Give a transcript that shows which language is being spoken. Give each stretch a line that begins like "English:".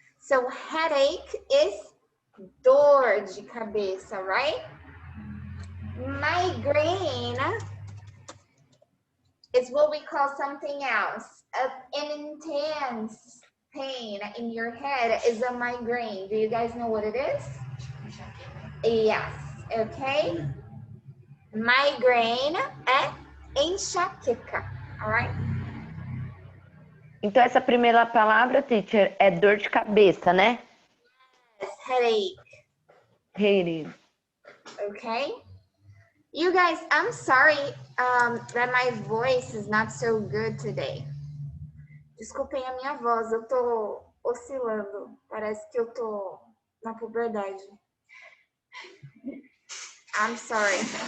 English: So headache is
Portuguese: dor de cabeça,
English: right? Migraine is what we call something else. An intense pain in your head is a migraine. Do you guys know what it is? Yes, okay.
Portuguese: Migraine é enxaqueca, alright? Então, essa primeira palavra, teacher, é dor de cabeça, né?
English: Yes, headache. Headache. Okay. You guys, I'm sorry that my voice is not so good today.
Portuguese: Desculpem a minha voz, eu tô oscilando. Parece que eu tô na puberdade.
English: I'm sorry.